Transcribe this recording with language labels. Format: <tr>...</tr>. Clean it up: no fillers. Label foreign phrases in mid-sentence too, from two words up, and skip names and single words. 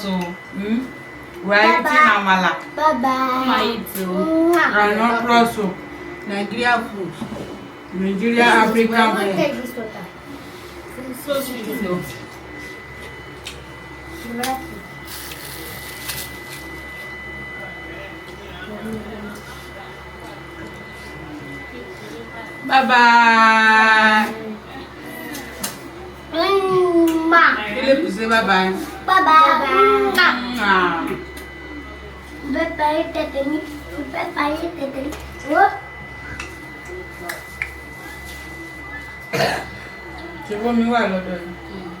<en>We are eating amala. Bye-bye. Groundnut plus soup. Nigeria food. Nigeria African food. Take this water. So sweet though. Bye bye. Philip, say bye bye. Bye-bye. Mm. Bye-bye, Tetani. Bye-bye, Tetani. What?</en> <yo>Ṣé bómi wà lọ́dọ̀ yìí?</yo>